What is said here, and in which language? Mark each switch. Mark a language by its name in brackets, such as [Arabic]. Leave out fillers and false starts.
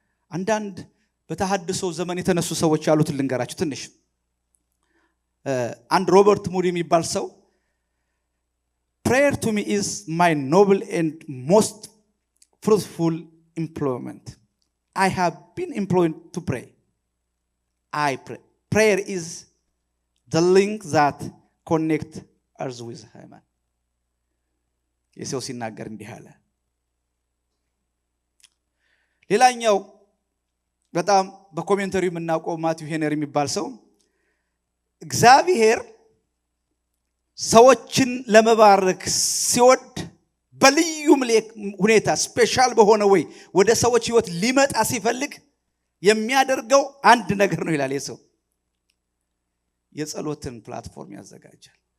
[Amharic] አንዳንድ በተሐድሶ ዘመን የተነሱ ሰዎች ያሉትን ልንገራችሁ ትንሽ። አንድ ሮበርት ሙዲ የሚባል ሰው [English] prayer to me is my noble and most fruitful employment. I have been employed to pray. I pray. Prayer is the link that connects us with heaven. [Amharic] የሰው ሲናገር እንዲህ አለ። ሌላኛው በጣም በኮሜንተሪ የምናውቀው ማቲው ሄነሪ የሚባል ሰው እግዚአብሔር ሰዎችን ለመባረክ ሲወድ በልዩ ሁኔታ ስፔሻል በሆነ ወይ ወደ ሰዎች ህይወት ሊመጣ ሲፈልግ የሚያደርገው አንድ ነገር ነው ይላል። የሰው የጸሎትን ፕላትፎርም ያዘጋጃል።